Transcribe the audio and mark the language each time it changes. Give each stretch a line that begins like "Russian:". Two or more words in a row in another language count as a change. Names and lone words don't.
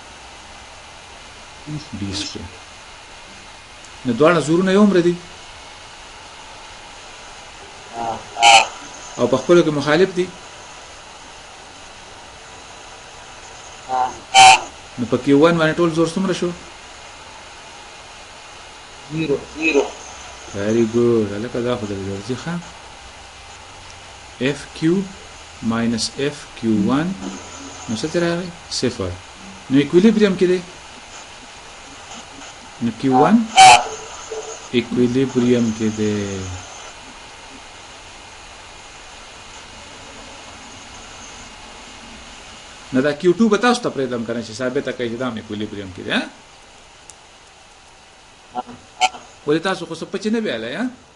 Pashto: D سکویر نو دواړه زورونه یو عمر دي او په خپلو کې مخالف دي نو په Q1 باندې ټول زور څومره شو 0
English: very good
Pashto: هلکه دا خو درته درځي ښه
English: FQ minus FQ1
Pashto: نو څه ترې راغی 0 نو equilibrium کې دی نو Q1 equilibrium کې دی نو دا Q2 به تاسو ته پرېږدم که نه چې ثابته کوي چې دا هم equilibrium کې دی ولې تاسو خو څه پچې نه بیالی